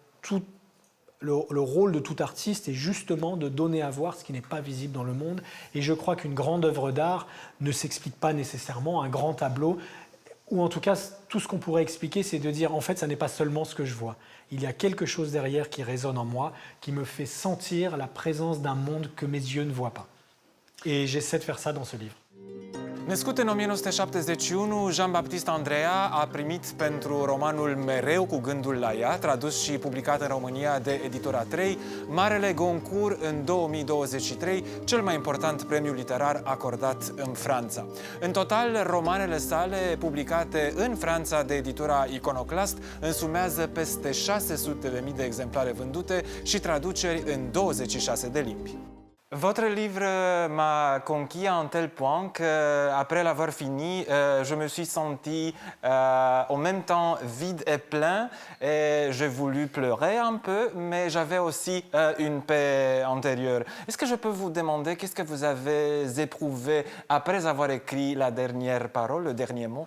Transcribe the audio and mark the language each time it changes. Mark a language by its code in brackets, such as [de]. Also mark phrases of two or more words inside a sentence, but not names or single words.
[fr] le rôle de tout artiste est justement de donner à voir ce qui n'est pas visible dans le monde, et je crois qu'une grande œuvre d'art ne s'explique pas nécessairement, un grand tableau, ou en tout cas, tout ce qu'on pourrait expliquer, c'est de dire, en fait, ça n'est pas seulement ce que je vois. Il y a quelque chose derrière qui résonne en moi, qui me fait sentir la présence d'un monde que mes yeux ne voient pas. Et j'essaie de faire ça dans ce livre. [ro] Născut în 1971, Jean-Baptiste Andrea a primit pentru romanul Mereu cu gândul la ea, tradus și publicat în România de Editura 3, Marele Goncourt în 2023, cel mai important premiu literar acordat în Franța. În total, romanele sale publicate în Franța de Editura Iconoclast însumează peste 600.000 de exemplare vândute și traduceri în 26 de limbi. [fr] Votre livre m'a conquis à un tel point qu'après l'avoir fini, je me suis senti en même temps vide et plein. Et j'ai voulu pleurer un peu, mais j'avais aussi une paix intérieure. Est-ce que je peux vous demander qu'est-ce que vous avez éprouvé après avoir écrit la dernière parole, le dernier mot?